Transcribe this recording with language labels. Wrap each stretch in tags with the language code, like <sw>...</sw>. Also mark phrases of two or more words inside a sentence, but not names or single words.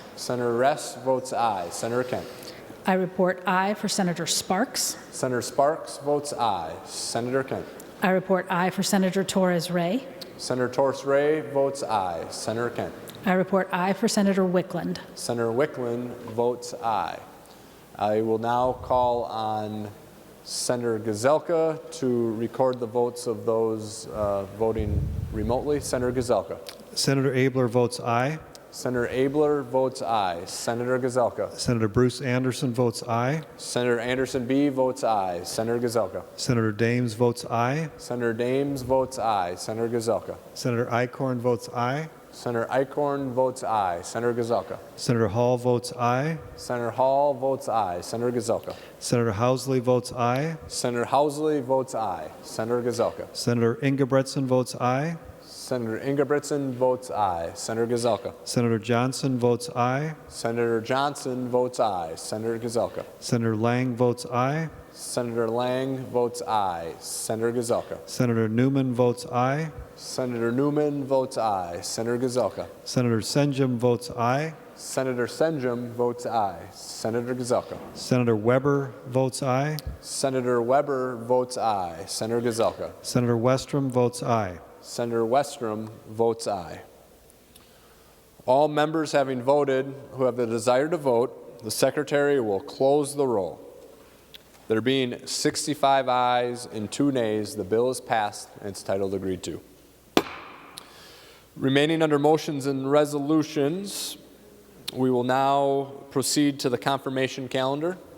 <en>Senator Rest votes aye. Senator Kent. I report aye for Senator Sparks. Senator Sparks votes aye. Senator Kent. I report aye for Senator Torres Ray. Senator Torres Ray votes aye. Senator Kent. I report aye for Senator Wickland. Senator Wickland votes aye. I will now call on Senator Gazelka to record the votes of those voting remotely. Senator Gazelka. Senator Abler votes aye. Senator Abler votes aye. Senator Gazelka. Senator Bruce Anderson votes aye. Senator Anderson B. votes aye. Senator Gazelka. Senator Dames votes aye. Senator Dames votes aye. Senator Gazelka. Senator Eichhorn votes aye. Senator Eichhorn votes aye. Senator Gazelka. Senator Hall votes aye. Senator Hall votes aye. Senator Gazelka. Senator Housley votes aye. Senator Housley votes aye. Senator Gazelka. Senator Ingebretson votes aye. Senator Ingebretson votes aye. Senator Gazelka. Senator Johnson votes aye. Senator Johnson votes aye. Senator Gazelka. Senator Lang votes aye. Senator Lang votes aye. Senator Gazelka. Senator Newman votes aye. Senator Newman votes aye. Senator Gazelka. Senator Senjum votes aye. Senator Senjum votes aye. Senator Gazelka. Senator Weber votes aye. Senator Weber votes aye. Senator Gazelka. Senator Westrom votes aye. Senator Westrom votes aye. All members having voted who have the desire to vote, the Secretary will close the roll. There being 65 ayes and 2 nays, the bill is passed and its title agreed to. Remaining under motions and resolutions, we will now proceed to the confirmation calendar.</en>